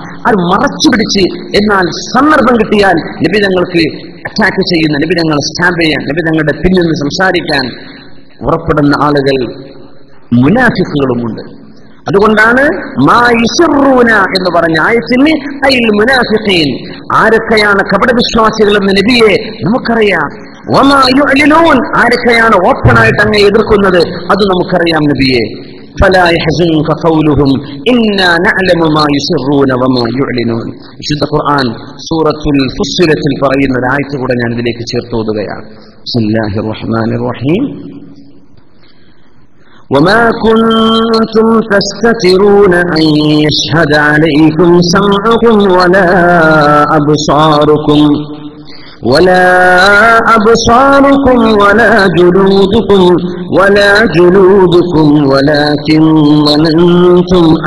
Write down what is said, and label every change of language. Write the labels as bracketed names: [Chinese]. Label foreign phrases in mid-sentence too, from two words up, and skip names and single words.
[Malayalam] അത് മറച്ചു പിടിച്ച് എന്നാൽ സന്ദർഭം കിട്ടിയാൽ നബിതങ്ങൾക്ക് അറ്റാക്ക് ചെയ്യുന്ന, നബിതങ്ങളെ സ്റ്റാമ്പ് ചെയ്യാൻ, നബിതങ്ങളുടെ പിന്നിൽ നിന്ന് സംസാരിക്കാൻ ഉറപ്പെടുന്ന ആളുകൾ മുനാഫിക്കുകളുമുണ്ട്. അതുകൊണ്ടാണ് [Arabic] ما يسرون [Malayalam] എന്ന് പറഞ്ഞ ആയത്തിന് [Arabic] المنافقين, [Malayalam] ആരൊക്കെയാണ് കപടവിശ്വാസികൾ എന്ന് നബിയെ നമുക്കറിയാം. [Arabic] وما يعلنون, [Malayalam] ആരൊക്കെയാണ് ഓപ്പണായിട്ട് അങ്ങ് എതിർക്കുന്നത് അത് നമുക്കറിയാം നബിയെ. [Arabic] فلا يحزنك قولهم إنا نعلم ما يسرون وما يعلنون. [Malayalam] വിശുദ്ധ ഖുർആൻ സൂറത്തുൽ ഫുസ്സിലത്തിൽ പറയുന്ന ഒരു ആയത്ത് കൂടെ ഞാൻ ഇതിലേക്ക് ചേർത്ത് ഓതുകയാണ്. [Arabic] بسم الله الرحمن الرحيم. وما كنتم تستترون أن يشهد عليكم سمعكم ولا أبصاركم ولا جلودكم ولكن ظننتم